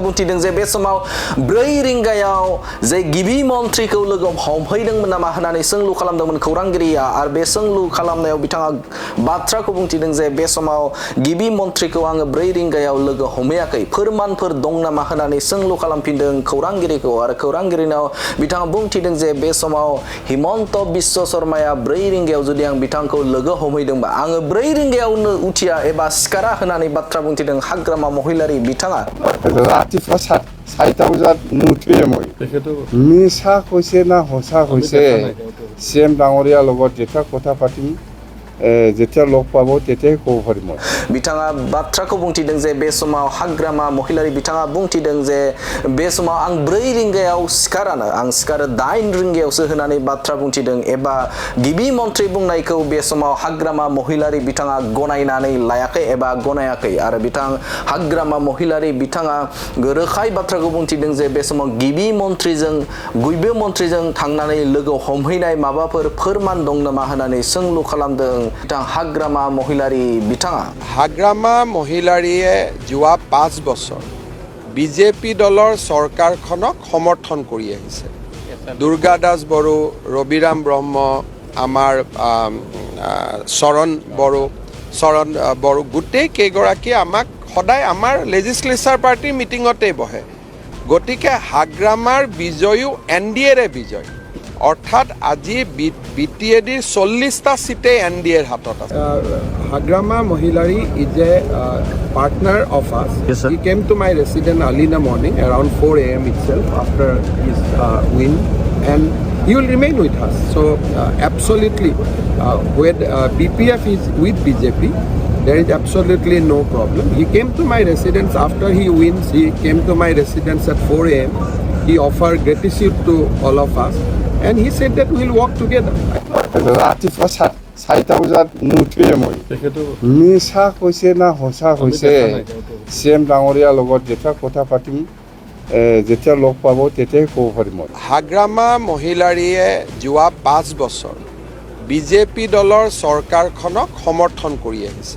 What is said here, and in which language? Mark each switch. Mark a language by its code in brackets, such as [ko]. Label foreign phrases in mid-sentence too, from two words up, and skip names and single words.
[brx] बुंथिदों जे बे समाव 4 रिंगायाव जे गिबि मन्त्रिखौ लोगो हमहैदोंमोन नामा होननानै सोंलु खालामदोंमोन खौरांगिरिया आरो बे सोंलु खालामनायाव बिथाङा बाथ्राखौ बुंथिदों जे बे समाव गिबि मन्त्रिखौ आङो 4 रिंगायाव लोगो हमैयाखै, फोरमानफोर दं नामा होननानै सोंलु खालामफिनदों खौरांगिरिखौ आरो खौरांगिरिनाव बिथाङा बुंथिदों जे बे समाव हिमन्त बिश्व शर्माया 4 रिंगायाव जुदि आं बिथांखौ लोगो हमहैदोंबा आङो 4 रिंगायावनो उथिया एबा सिखारा होननानै बाथ्रा बुंथिदों हाग्रामा महिलारि बिथाङा। [as] মিছা কৈছে না সঁচা কৈছে চিএম ডাঙৰীয়াৰ লগত যেতিয়া কথা পাতিম যেতিয়া লগ পাব তেতিয়াই ক'ব পাৰিম। [brx] बिथाङा बाथ्राखौ बुंथिदों जे बे समाव हाग्रामा महिलारि बिथाङा बुंथिदों जे बे समाव आं 4 रिंगायाव सिखारो 8 रिंगायावसो होननानै बाथ्रा बुंथिदों एबा गिबि मन्त्रि बुंनायखौ बे समाव हाग्रामा महिलारि बिथाङा गनायनानै लायाखै एबा गनायाखै आरो बिथां हाग्रामा महिलारि बिथाङा रोखायै बाथ्राखौ बुंथिदों जे बे समाव गिबि मन्त्रिजों थांनानै लोगो हमहैनाय माबाफोर फोरमान दं नामा होननानै सोंलु खालामदों बिथां हाग्रामा महिलारि बिथाङा। [as] হাগ্ৰামা মহিলাৰিয়ে যোৱা 5 বছৰ বিজেপি দলৰ চৰকাৰখনক সমৰ্থন কৰি আহিছে। দুৰ্গা দাস বড়ো, ৰবিৰাম ব্ৰহ্ম, আমাৰ চৰণ বড়ো গোটেই কেইগৰাকী আমাক সদায় আমাৰ লেজিছলেচাৰ পাৰ্টিৰ মিটিঙতেই বহে। গতিকে হাগ্ৰামাৰ বিজয়ো NDAৰে বিজয়, অৰ্থাৎ আজি BTADৰ 40টা চিটেই NDAৰ হাতত আছে। [en] Hagrama Mohilari is a partner of us. Yes, sir. He came to my residence early in the morning, around 4 a.m. itself, after his win, and he will remain with us. So, absolutely, when BPF is with BJP, there is absolutely no problem. He came to my residence after he wins. He came to my residence at 4 a.m. He offered gratitude to all of us, and he said that we'll work together. [as] ৰাতিপুৱা 4টা বজাত নুঠোৱে মই মিছা কৈছে না সঁচা কৈছে CM ডাঙৰীয়াৰ লগত যেতিয়া কথা পাতিম যেতিয়া লগ পাব তেতিয়াই ক'ব পাৰিম মই। হাগ্ৰামা মহিলাৰীয়ে যোৱা 5 বছৰ বিজেপি দলৰ চৰকাৰখনক সমৰ্থন কৰি আহিছে।